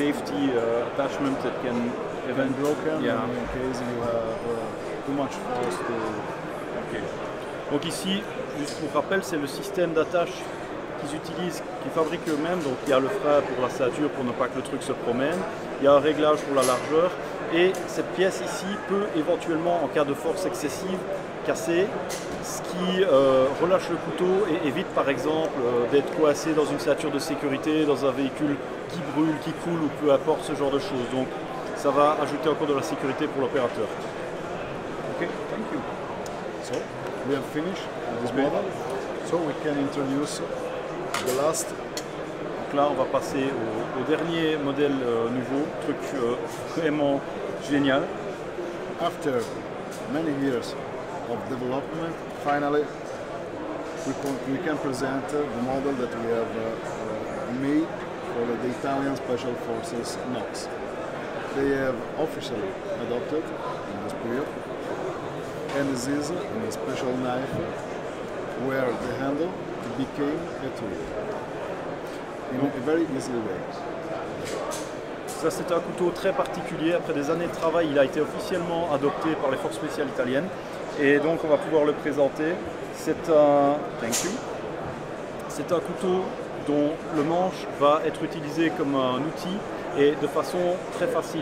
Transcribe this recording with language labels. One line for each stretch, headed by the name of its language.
English: safety attachment that can Even broken, Yeah. in case you have too much force to. Ok.
French: Donc ici, juste pour rappel, c'est le système d'attache qu'ils utilisent, qu'ils fabriquent eux-mêmes. Donc il y a le frein pour la ceinture pour ne pas que le truc se promène. Il y a un réglage pour la largeur. Et cette pièce ici peut éventuellement, en cas de force excessive, casser, ce qui relâche le couteau et évite par exemple d'être coincé dans une ceinture de sécurité, dans un véhicule qui brûle, qui coule ou peu importe ce genre de choses. Donc ça va ajouter encore de la sécurité pour l'opérateur.
English: Ok, thank you. So we have finished with this Okay. model. So we can introduce the last.
French: Donc là, on va passer au dernier modèle nouveau, truc vraiment génial.
English: After many years of development, finally we can present the model that we have made for the Italian Special Forces NOx. They have officially adopted in this period, and this is a special knife where the handle became a tool in a very easy way.
French: Ça, c'est un couteau très particulier. Après des années de travail, il a été officiellement adopté par les forces spéciales italiennes. Et donc, on va pouvoir le présenter. C'est un couteau dont le manche va être utilisé comme un outil et de façon très facile.